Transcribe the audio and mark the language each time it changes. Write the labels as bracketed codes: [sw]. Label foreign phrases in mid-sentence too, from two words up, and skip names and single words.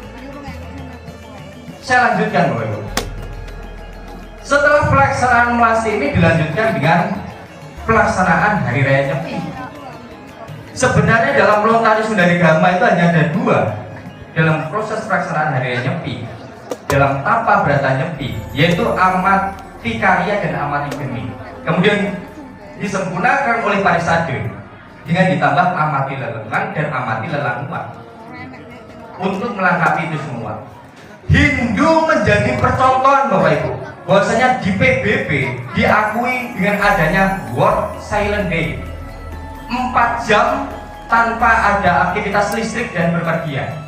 [id] Saya lanjutkan, Bapak Ibu. Setelah pelaksanaan melasti ini dilanjutkan dengan pelaksanaan Hari Raya Nyepi. Sebenarnya dalam Lontari Sundarigama itu hanya ada 2 dalam proses pelaksanaan Hari Raya Nyepi, dalam tapa berata Nyepi, yaitu amati karya dan amati geni. Kemudian disempurnakan oleh Parisade dengan ditambah amati lelengan dan amati lelakuan untuk melengkapi itu semua. Hindu menjadi percontohan, Bapak Ibu, bahwasanya di PBB diakui dengan adanya World Silent Day, 4 jam tanpa ada aktivitas listrik dan bepergian.